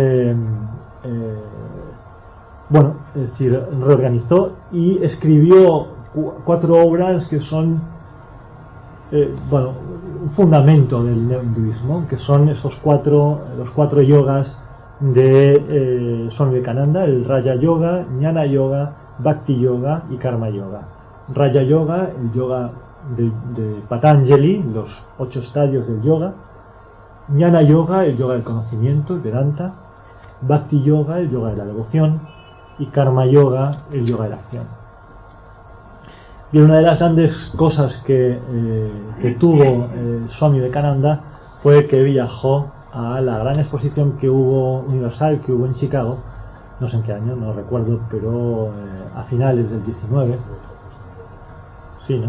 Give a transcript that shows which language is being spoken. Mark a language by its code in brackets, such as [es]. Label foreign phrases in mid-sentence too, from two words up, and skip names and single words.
[es] bueno, es decir, reorganizó y escribió 4 obras que son un fundamento del neohinduismo, que son los 4 yogas de Swami Vivekananda: el Raja Yoga, Jnana Yoga, Bhakti Yoga y Karma Yoga. Raja Yoga, el yoga de Patanjali, los 8 estadios del yoga; Jnana Yoga, el yoga del conocimiento, el Vedanta; Bhakti Yoga, el yoga de la devoción; y Karma Yoga, el yoga de la acción. Y una de las grandes cosas que tuvo Swami Vivekananda fue que viajó a la gran exposición que hubo universal que hubo en Chicago, no sé en qué año, no recuerdo, pero a finales del 19, sí, ¿no?